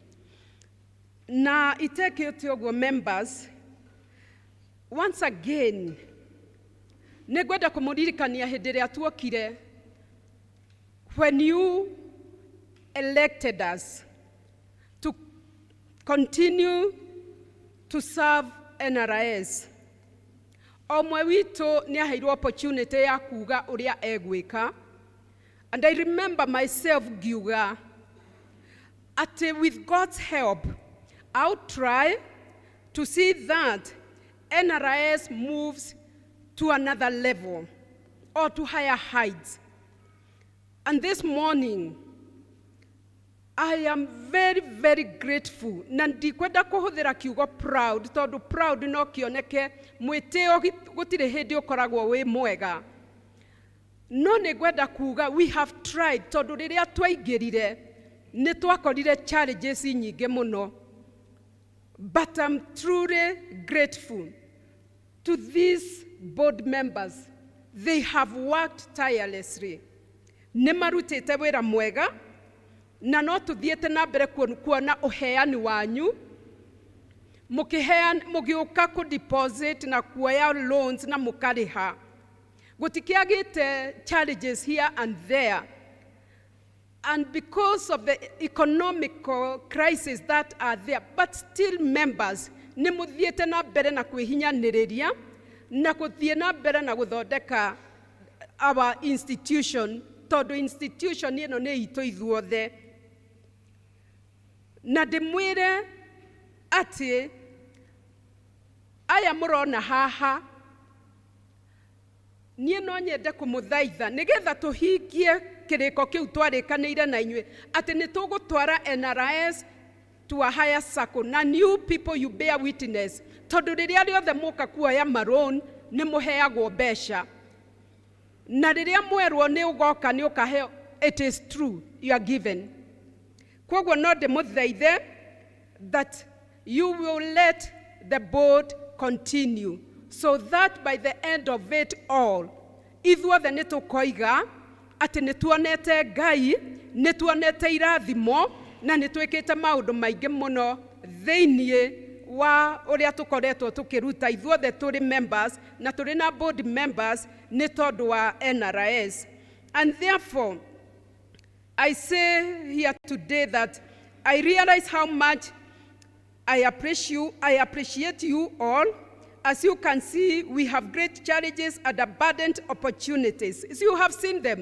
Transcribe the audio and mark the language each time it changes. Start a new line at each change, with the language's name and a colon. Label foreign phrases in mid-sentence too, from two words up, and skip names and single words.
Kikuyu: Na itekĩte ũguo members,
English: once again,
Kikuyu: nĩ ngwenda kũmũririkania hĩndĩ ĩrĩa tuokire,
English: when you elected us to continue to serve NRS.
Kikuyu: Omwe witũ nĩ aheirwo opportunity ya kuga ũrĩa egwĩka,
English: and I remember myself
Kikuyu: ngiuga ati
English: with God's help I'll try to see that NRS moves to another level or to higher heights. And this morning I am very grateful.
Kikuyu: Na ndikwenda kuhuthira kiugo proud, tondu proud no kioneke mwitio gutire hindi ukoragwo wi mwega. No nĩ ngwenda kuga
English: we have tried,
Kikuyu: tondu riria twaingirire ni twakorire challenges nyingi muno.
English: But I'm truly grateful to these board members. They have worked tirelessly.
Kikuyu: nĩ marutĩte wĩra mwega na no tũthiĩte na mbere kuona ũheani wanyu mũgĩũka kũ deposit na kuoya loans na mũkarĩha. Gũtikĩagĩte
English: challenges here and there. And because of the economical crisis that are there, but still members,
Kikuyu: nĩ mũthiĩte na mbere na kwĩhinyanĩrĩria na gũthiĩ na mbere na gũthondeka
English: our institution,
Kikuyu: tondũ institution ĩno nĩ itũ ithuothe. Na ndĩmwĩre atĩ aya mũrona haha, niĩ no nyende kũmũthaitha nĩgetha tũhingie kĩrĩko kĩu twarĩkanĩire na inyuĩ atĩ nĩ tũgũtwara NRS
English: to a higher circle,
Kikuyu: na
English: new people you bear witness,
Kikuyu: tondũ rĩrĩa rĩothe mũka kuoya maroon nĩ mũheagwo mbeca, na rĩrĩa mwerwo nĩ ũgoka nĩ ũkaheo,
English: it is true, you are given.
Kikuyu: Koguo no ndĩmũthaithe
English: that you will let the board continue so that by the end of it all,
Kikuyu: ithuothe nĩ tũkoiga atĩ nĩ tuonete Ngai, nĩ tuonete irathimo, na nĩ twĩkĩte maũndũ maingĩ mũno thĩiniĩ wa ũrĩa tũkoretwo tũkĩruta ithuothe tũrĩ members na tũrĩ na
English: board members
Kikuyu: nĩ tondũ wa NRS.
English: And therefore, I say here today that I realize how much I appreciate you all. As you can see, we have great challenges and abundant opportunities. As you have seen them.